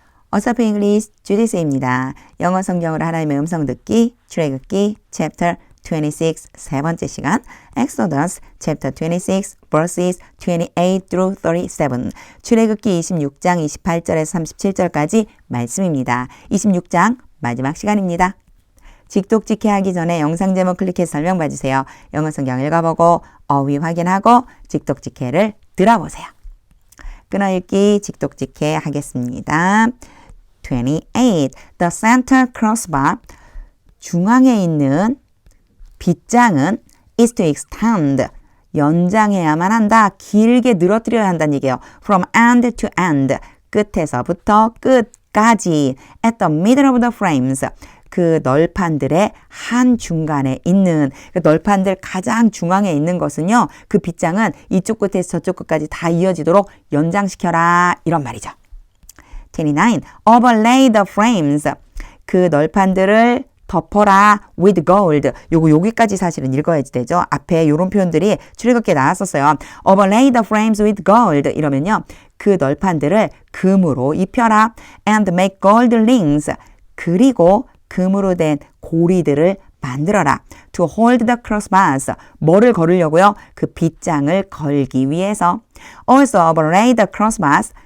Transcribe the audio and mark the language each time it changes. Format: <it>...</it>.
<ko>어서프 잉글리시 주디스입니다. 영어 성경으로 하나님의 음성 듣기, 출애굽기 챕터 26 세 번째 시간</ko> <en>Exodus chapter 26 verses 28 through 37</en> <ko>출애굽기 26장 28절에서 37절까지 말씀입니다. 26장 마지막 시간입니다. 직독직해 하기 전에 영상 제목 클릭해서 설명 봐주세요. 영어 성경 읽어보고 어휘 확인하고 직독직해를 들어보세요. 끊어읽기 직독직해 하겠습니다. 28.</ko> <en>The center crossbar</en> <ko>중앙에 있는 빗장은</ko> <en>is to extend</en> <ko>연장해야만 한다. 길게 늘어뜨려야 한다는 얘기예요.</ko> <en>From end to end</en> <ko>끝에서부터 끝까지</ko> <en>at the middle of the frames</en> <ko>그 널판들의 한중간에 있는 그 널판들 가장 중앙에 있는 것은요. 그 빗장은 이쪽 끝에서 저쪽 끝까지 다 이어지도록 연장시켜라 이런 말이죠. 29.</ko> <en>Overlay the frames</en> <ko>그 널판들을 덮어라</ko> <en>with gold.</en> <ko>요거 여기까지 사실은 읽어야지 되죠. 앞에 요런 표현들이 출애굽기에 나왔었어요.</ko> <en>Overlay the frames with gold</en> <ko>이러면요. 그 널판들을 금으로 입혀라.</ko> <en>And make gold rings.</en> <ko>그리고 금으로 된 고리들을 만들어라.</ko> <en>To hold the crossbars.</en> <ko>뭐를 걸으려고요? 그 빗장을 걸기 위해서.</ko> <en>Also overlay the crossbars.</en>